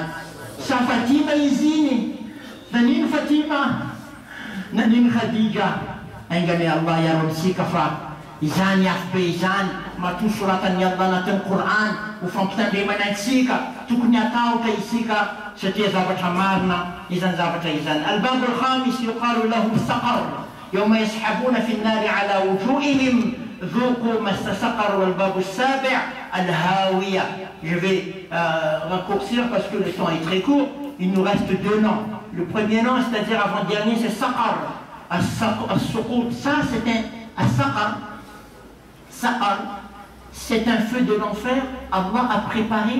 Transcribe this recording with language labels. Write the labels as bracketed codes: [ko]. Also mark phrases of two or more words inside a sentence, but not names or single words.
[mg] Sa Fatima izy iny, nanino Fatima, nanino Khadija, aingany Allah iaro amitsika fa izany afbe izany matoa soratan'ny Allah anatin'ny Qur'an ho fampitandremana antsika tokony atao ka isika satria zavatra marina izany zavatra izany. [ar] الباب الخامس يقال له سقر يوم يسحبون في النار على وجوههم ذوقوا مس سقر. والباب السابع الهاوية. [fr] Je vais raccourcir parce que le temps est très court. Il nous reste 2 noms. Le premier nom, c'est-à-dire avant-dernier, c'est saqar. As-suqut, ça c'est un saqar. Saqar, c'est un feu de l'enfer. Allah a préparé.